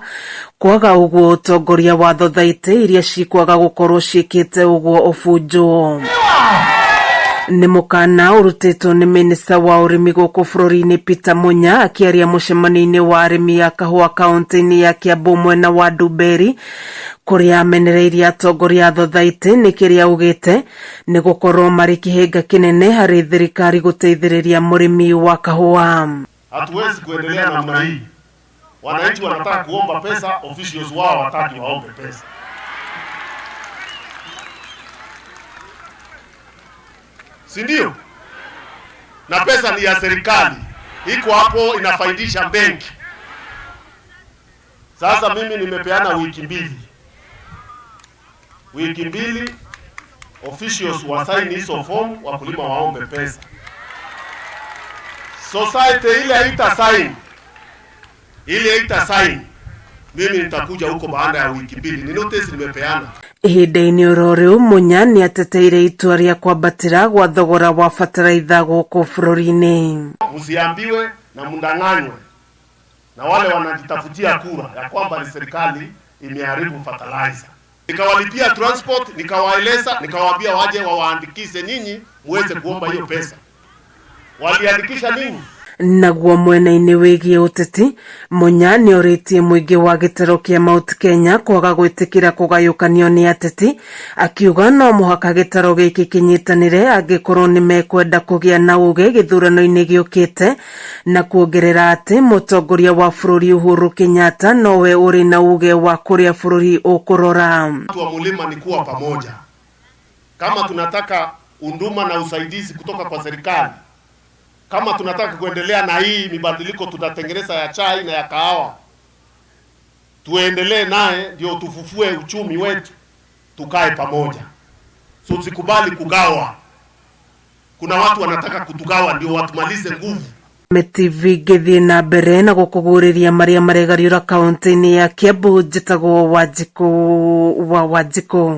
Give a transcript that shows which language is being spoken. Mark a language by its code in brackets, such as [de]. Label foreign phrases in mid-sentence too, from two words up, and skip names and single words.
[ki] Kwaga uguo utongoria wa thothaiti iria cikwaga gukorwo ciikite uguo ufunjo ni mukana urutitwo ni minista wa urimi guku bururi-ini Peter Munya akiaria mucemanio-ini wa arimi ya kahua kaunti-ini ya Kiambu mwena wa Ndumberi kuria amenereirie atongoria thothaiti ni kiria ugite ni gukorwo mari kihinga kinene hari thirikari guteithiriria murimi wa kahua. [sw] Hatuwezi kuendelea namna hii. Wananchi wanataka kuomba pesa, officials wao wataki waombe pesa. Si ndio? Na pesa ni ya serikali, iko hapo inafaidisha benki. Sasa mimi nimepeana wiki mbili officials wa sign hizo form, wakulima waombe pesa. Society ile haita sign, mimi nitakuja huko baada ya wiki mbili. Ni notice nimepeana. [ki] Ihinda-ini ororiu Munya ni ateteire itua ria kwambatira gwa thogora wa bataraitha guku bururi-ini. [sw] Msiambiwe na mndanganywe na wale wanajitafutia kura ya kwamba ni serikali imeharibu fertilizer. Nikawalipia transport, nikawaeleza, nikawaambia waje waandikishe nyinyi muweze kuomba hiyo pesa. Waliandikisha nini? [ki] Naguo mwena-ini wigie uteti Munya ni oritie muingi wa gitaro kia Mount Kenya kwaga gwitikira kugayukanio ni ateti, akiuga no muhaka gitaro giki kinyitanire angikorwo ni mekwenda kugia na uge githurano-ini giukite, na kuongerera ati mutongoria wa bururi Uhuru Kenyatta nowe uri na uge wa kuria bururi ukurora. [sw] Watu wa mulima ni kuwa pamoja. Kama tunataka unduma na usaidizi kutoka kwa serikali, kama tunataka kuendelea na hii mibadiliko tutatengeneza ya chai na ya kahawa, tuendelee naye ndio tufufue uchumi wetu, tukae pamoja. So tusikubali kugawa. Kuna watu wanataka kutugawa ndio watumalize nguvu. [ki] TV githie na mbere na gukuguriria maria maregariura kaunti-ini ya Kiambu. Njitagwo Wanjiku wa Wanjiku.